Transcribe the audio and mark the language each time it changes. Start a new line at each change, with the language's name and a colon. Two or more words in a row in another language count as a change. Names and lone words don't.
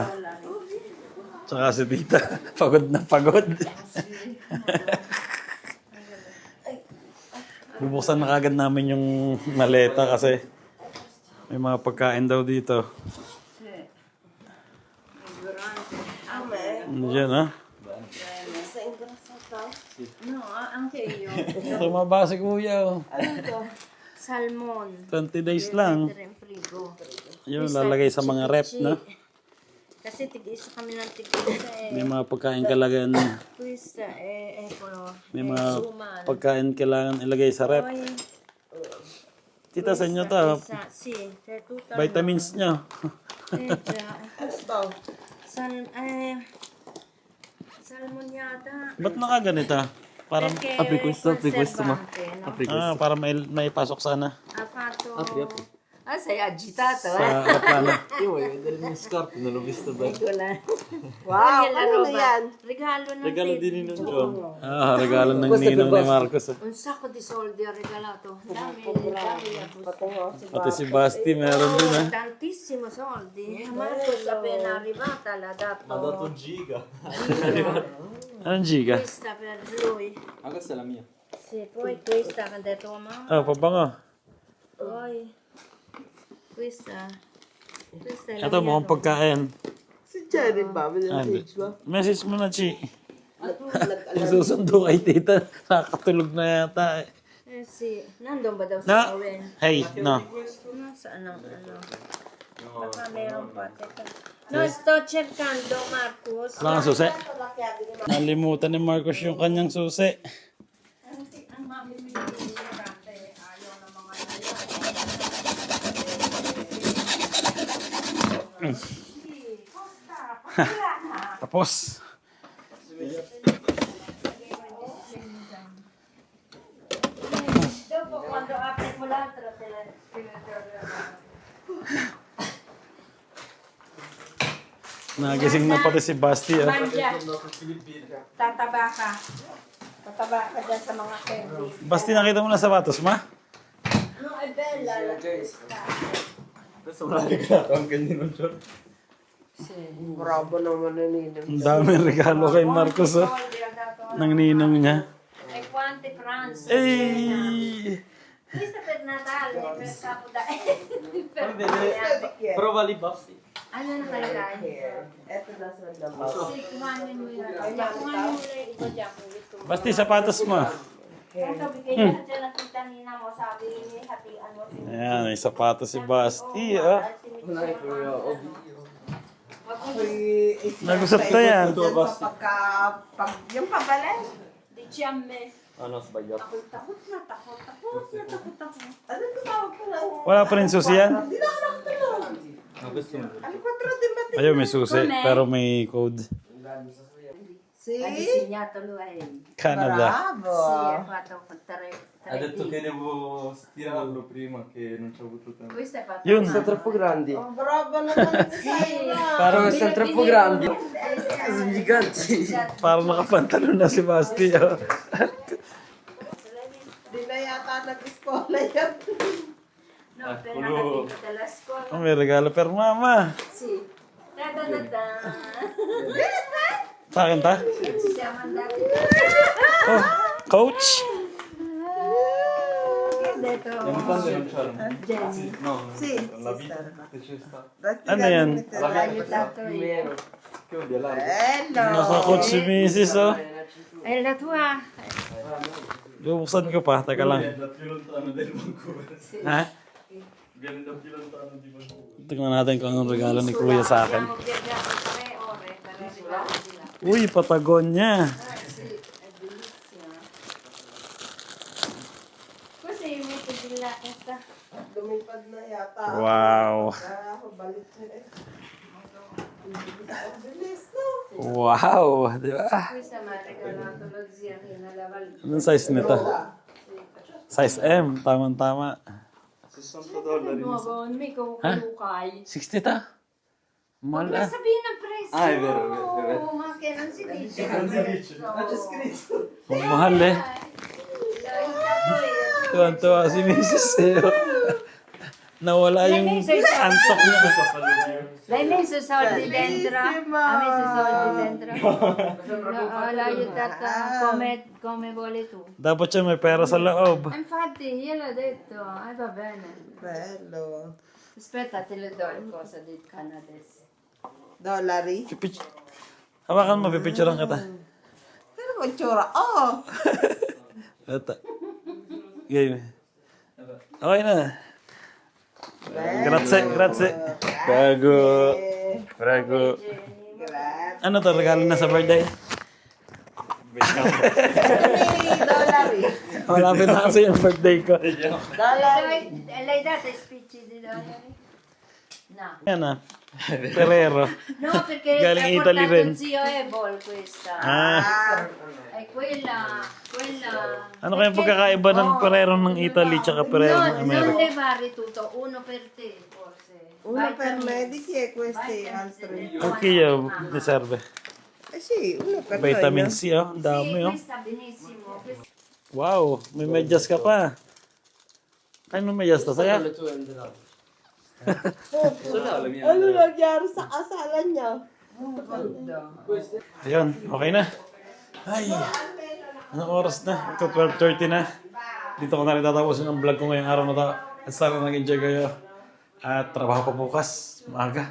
Filipino: Tsaka si Tita. Pagod na pagod. Bubuksan na kagad namin yung maleta kasi may mga pagkain daw dito. Diyan ha?
Italian: No, anche io.
Filipino: Tumaba si Kuya. Oh. Salmon. 20 days lang.
Italian: Mettere in frigo.
Filipino: Yun, lalagay sa mga rep na. Kasi tig-isa kami ng tig-isa May mga pagkain kailangan.
Italian: Questa è eccolo.
Filipino: May mga pagkain kailangan ilagay sa rep. Poi Tita, sa inyo to.
Italian: sì, c'è tutta
Filipino: Vitamins nyo.
Italian: già. Salmoniata.
Filipino: Ba't nakaganito? Parang,
Italian: Perché conservante, no?
Filipino: para may pasok sana.
Italian: Ha fatto. Ah, sei agitato,
Filipino: Sa aeroplano.
Italian: Io voglio vedere le mie scarpe, non l'ho visto bene. Eccola. Wow, Quella la
Filipino: ano
Italian: roba.
Filipino: yan? Regalo ng Regalo din ni John. Regalo ng ninong ni Marcos.
Italian: Un sacco di soldi ha regalato.
Filipino: Dami. Pati si Basti meron din ha.
Italian: Tantissimo soldi. Marcos appena arrivata l'ha dato. Ha dato un giga.
Filipino: Anong giga?
Italian: Questa per lui. Ah, questa è la mia. Sì, poi questa che ha detto mamma.
Filipino: Pabango.
Italian: Poi questa è la
Filipino: Ito,
Italian: mia
Filipino: mukhang
Italian: roba.
Filipino: pagkain. Si Jerry ba? Message mo na, Chi. Susundo kay Tita. Nakakatulog na yata eh. Sì, nandun ba daw Na, sa Owen? hey, no. Saan ano? Baka meron pa. Teka.
Italian: No, sto cercando, Marcos.
Filipino: Wala kang susi. Nalimutan ni Marcos yung kanyang susi. Tapos.
Italian: Dopo quando apri quell'altra te la
Filipino: Nagising na pati si Basti. mangia. Tataba ka. Tataba ka dyan sa mga candy. Basti, nakita mo na sapatos, ma?
Italian: No, è bella la Questo me l'ha regalato anche il Nino John.
Filipino: Bravo naman na ninong. Ang daming regalo kay Marcos, oh.
Italian: soldi ha dato.
Filipino: Ng ninong niya.
Italian: E quante franze. Ay! Questa per Natale, per Capodanno. Per Prova lì, Basti.
Filipino: Ano na nakalagay? Eto na sa labaw. Sì, kuhanin mo yun. Kuhanin mo ulit. Ito dyan kung gusto mo. Basti, sapatos mo. Ito, bigay na dyan ang kita nina mo. Sabi, hatian mo. Ayan, may sapatos si Basti, oh. Nagusap na yan. Yung pabalik.
Italian: Diciamme. Ah, no, ho sbagliato.
Filipino: Takot na. Ano tumawag ka lang? Wala pa rin susi yan? Hindi na ako nakatulog.
Italian: No, questo non
Filipino: Ano pa di ba? Ayun, may susi, pero may code.
Italian: Si? Ha disegnato lui. Canada. Bravo. Sì, ha fatto con tre ha detto D. che devo stirarlo prima, che non ci ho avuto tempo. Questo è fatto.
Filipino: Yun.
Italian: a mano. Troppo grandi.
Filipino: Oh, bravo naman si Sarah. Parang,
Italian: Sono troppo grandi. Sono giganti.
Filipino: parang nakapantalon na si Basti, oh. Di na yata nag-escola yan.
Italian: No, appena capito dalla scuola.
Filipino: Oh, may regalo per mama.
Italian: Sì. Ta-da-da-da.
Filipino: Sa akin ta?
Italian: Ci siamo andati. Oh, coach. Che ha detto Jenny? Sì, La vita che c'è stata.
Filipino: Ano yan?
Italian: L'ha aiutato io. Che odia l'altro. Bello!
Filipino: Naka-coach si Mrs. Oh.
Italian: E la tua?
Filipino: Bubuksan ko pa. Teka lang.
Italian: Viene da più lontano del Vancouver. Ha? Viene da più lontano di Vancouver.
Filipino: Tingnan natin kung anong regalo ni Kuya sa akin.
Italian: Abbiamo viaggiato 3 ore per arrivare di là.
Filipino: Uy, Patagonia.
Italian: Sì, è bellissima. Così metti di là questa.
Filipino: Lumipad na yata. Wow. Kaya ako balik na eh. Ang bilis, no? Wow. Di ba?
Italian: Questa mi ha regalato lo zia Rina la Val.
Filipino: Anong size nito?
English: Size M.
Filipino: Tama-tama. $60.
Italian: Nuovo, non mica un Lucai.
Filipino: 60 ta? Mahal
Italian: Ma ah.
Filipino: sabihin ang presyo.
Italian: Ah, è vero, è vero, è vero. Ma che non si dice. Non si dice. No. Ah, c'è scritto.
Filipino: Ang mahal eh. Tuwan-tuwa si Mrs. Seo. Nawala yung antok niya.
Italian: L'hai messo i soldi dentro? Bellissima! Ha messo i soldi dentro? No, l'ha aiutata come vuole tu.
Filipino: Dapat siya may pera sa loob.
Italian: Infatti, gliel'ho detto, va bene. Bello. Aspetta, te le do il cosa del canadese. Dollary.
Filipino: Hawakan mo, pipicturean kita. Pero kung tsura, oh! Ito. Game. Okay na.
Italian: Grazie, grazie.
Filipino: Bago. Bago. Grabe. Ano to, regalo na sa birthday?
Italian: Dollary.
Filipino: Malapit na kasi yung birthday ko.
Italian: Dollary. L'hai dato i spicci di dollari? No.
Filipino: Yan ah. Ferrero.
Italian: No, perché
Filipino: Galing
Italian: l'ha
Filipino: Italy
Italian: portato
Filipino: rin.
Italian: zio Ebol questa. Ah. E quella.
Filipino: Ano kayong pagkakaiba ng Ferrero ng Italy tsaka Ferrero ng
Italian: Non
Filipino: Amerika?
Italian: levare tutto, uno per te forse. Uno per Vitamins. medici e questi altri. Okay, di serve. Eh sì, uno per
Filipino: Vitamin
Italian: noi,
Filipino: C, oh. Ang dami,
Italian: Sì,
Filipino: oh.
Italian: questa benissimo. Questa-
Filipino: Wow, may medyas ka pa. Anong medyas to? Saya?
Italian: Le tue andranno. no?
Filipino: Ano nangyari sa kasalan niya? Ayun, okay na. Ay, anong oras na? Ito 12:30 na. Dito ko na rin tatapusin ang vlog ko ngayong araw na to. At sana nag-enjoy kayo. At trabaho pa bukas. Maaga.